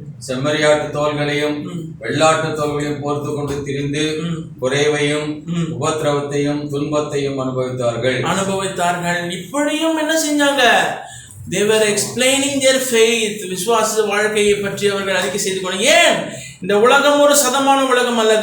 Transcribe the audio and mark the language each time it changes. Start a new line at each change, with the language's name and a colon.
Tamil: செம்மறியாட்டு தோள்களையும் வெள்ளாட்டு தோள்களையும் போர்த்து கொண்டு திரிந்து குறைவையும் உபத்திரவத்தையும் துன்பத்தையும் அனுபவித்தார்கள். இப்படியும் என்ன செஞ்சாங்க?
English: They were explaining their faith.
Tamil: விசுவாச வாழ்க்கையை பற்றி அவர்கள் அறிக்கை செய்து கொண்டாங்க. ஏன்? இந்த உலகம் ஒரு சதமான உலகம் அல்ல.